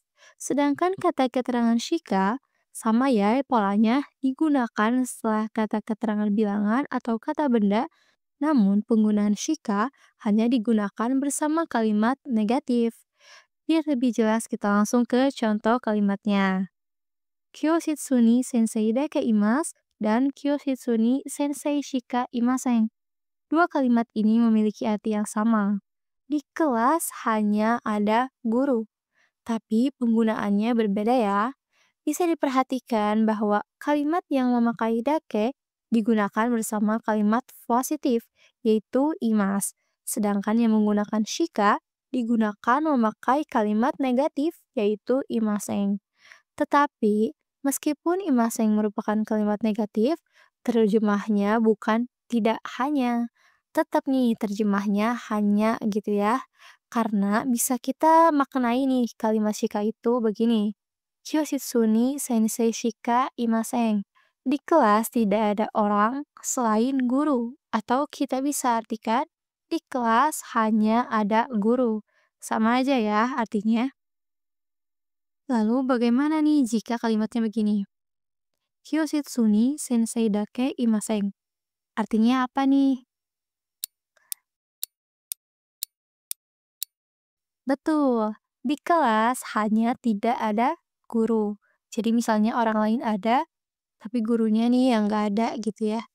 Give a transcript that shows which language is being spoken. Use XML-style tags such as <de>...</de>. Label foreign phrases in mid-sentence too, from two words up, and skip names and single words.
<id>Sedangkan kata keterangan shika sama ya polanya digunakan setelah kata keterangan bilangan atau kata benda, namun penggunaan shika hanya digunakan bersama kalimat negatif. Biar lebih jelas kita langsung ke contoh kalimatnya.</id> <ja>教室に先生だけいます dan 教室に先生しかいません.</ja> <id>Dua kalimat ini memiliki arti yang sama. Di kelas hanya ada guru, tapi penggunaannya berbeda ya. Bisa diperhatikan bahwa kalimat yang memakai dake digunakan bersama kalimat positif, yaitu imas. Sedangkan yang menggunakan shika digunakan memakai kalimat negatif, yaitu imaseng. Tetapi, meskipun imaseng merupakan kalimat negatif, terjemahnya bukan tidak hanya. Tetap nih terjemahnya hanya gitu ya. Karena bisa kita maknai nih kalimat shika itu begini.</id> <ja>教室に先生しかいません.</ja> <id>Di kelas tidak ada orang selain guru. Atau kita bisa artikan di kelas hanya ada guru. Sama aja ya artinya. Lalu bagaimana nih jika kalimatnya begini?</id> <ja>教室に先生だけいません.</ja> <id>Artinya apa nih? Betul, di kelas hanya tidak ada guru. Jadi misalnya orang lain ada, tapi gurunya nih yang nggak ada gitu ya.</id>